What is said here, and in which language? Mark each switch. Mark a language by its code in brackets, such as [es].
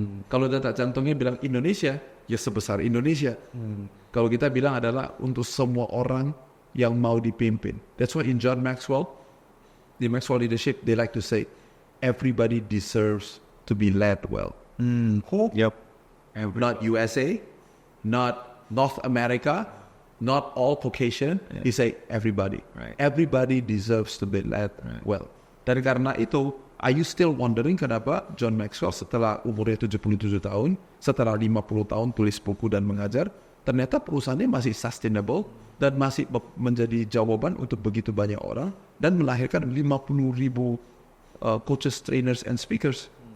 [id] Kalau detak jantungnya bilang Indonesia, ya sebesar Indonesia. Kalau kita bilang adalah untuk semua orang yang mau dipimpin. [en] That's why in John Maxwell, the Maxwell leadership, they like to say, everybody deserves to be led well. Who? Yep. Not USA, not North America, not all Caucasian. Yeah. He say everybody. Right. Everybody deserves to be led well. [id] Dan karena itu, [en] are you still wondering [id] kenapa John Maxwell setelah umurnya 77 tahun, setelah 50 tahun tulis buku dan mengajar, ternyata perusahaannya masih sustainable dan masih menjadi jawaban untuk begitu banyak orang dan melahirkan 50,000 [en] coaches, trainers, and speakers.